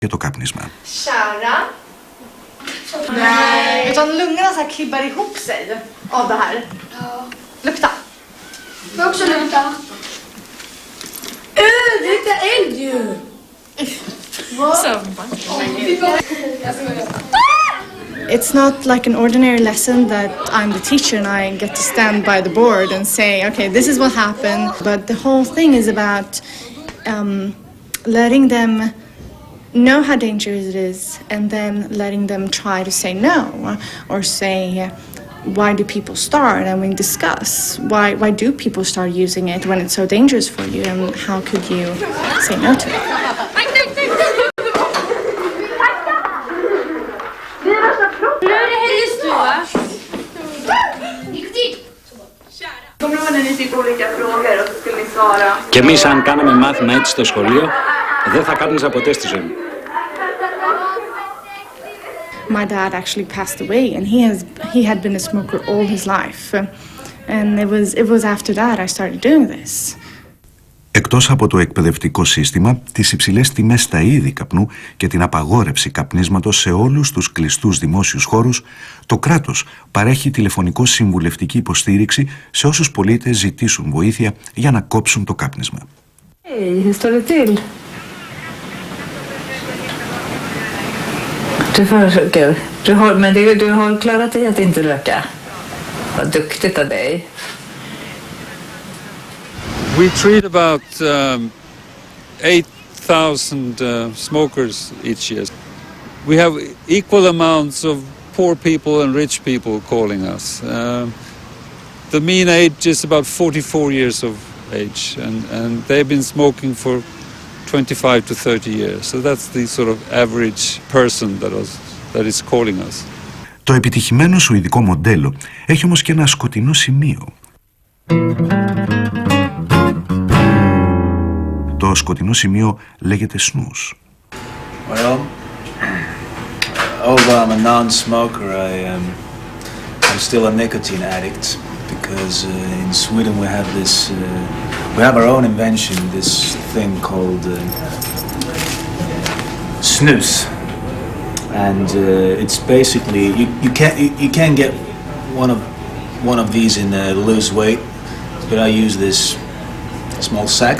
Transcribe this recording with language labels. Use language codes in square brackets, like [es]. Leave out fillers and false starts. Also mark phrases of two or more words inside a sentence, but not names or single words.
[el] για το κάπνισμα. [sv] Kära. Nej. Utan lungorna så här klibbar ihop sig av det här. Ja. Lukta. Får också lukta. Det luktar eld ju. [en] It's not like an ordinary lesson that I'm the teacher and I get to stand by the board and say, okay, this is what happened. But the whole thing is about letting them know how dangerous it is and then letting them try to say no or say, why do people start? And we discuss, why do people start using it when it's so dangerous for you and how could you say no to it? [el] Και εμείς αν κάναμε μάθημα έτσι στο σχολείο, δεν θα κάπνιζα ποτέ στη ζωή μου. [en] My dad actually passed away and he had been a smoker all his life. And it was after that I started doing this. [el] Εκτός από το εκπαιδευτικό σύστημα, τις υψηλές τιμές στα είδη καπνού και την απαγόρευση καπνίσματος σε όλους τους κλειστούς δημόσιους χώρους, το κράτος παρέχει τηλεφωνικό-συμβουλευτική υποστήριξη σε όσους πολίτες ζητήσουν βοήθεια για να κόψουν το κάπνισμα. [sv] Hej, hur står det till? Du försöker. Men du har klarat dig att inte röka. Vad duktigt av dig. [en] We treat about 8,000 smokers each year. We have equal amounts of poor people and rich people calling us. The mean age is about 44 years of age, and they've been smoking for 25 to 30 years. So that's the sort of average person that is calling us. [el] Το επιτυχημένο σουηδικό μοντέλο έχει όμως και ένα σκοτεινό σημείο. Το σκοτεινό σημείο λέγεται snus. [en] Well, although I'm a non-smoker, I'm still a nicotine addict because in Sweden we have this, we have our own invention, this thing called snus, and it's basically you can't get one of these in lose weight, but I use this small sacks.